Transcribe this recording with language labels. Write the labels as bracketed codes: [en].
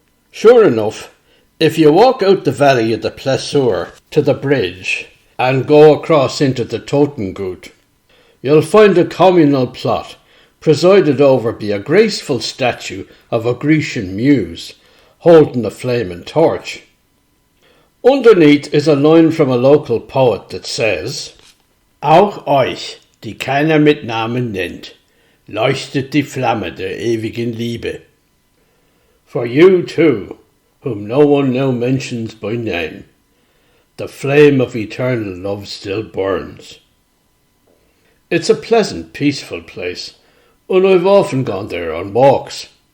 [en] Sure enough, if you walk out the valley of the Plessur to the bridge and go across into the Totengut, you'll find a communal plot presided over by a graceful statue of a Grecian muse holding a flaming torch. Underneath is a line from a local poet that says, [de] Auch euch, die keiner mit Namen nennt, leuchtet die Flamme der ewigen Liebe. [en] For you too, whom no one now mentions by name, the flame of eternal love still burns. It's a pleasant, peaceful place, and I've often gone there on walks.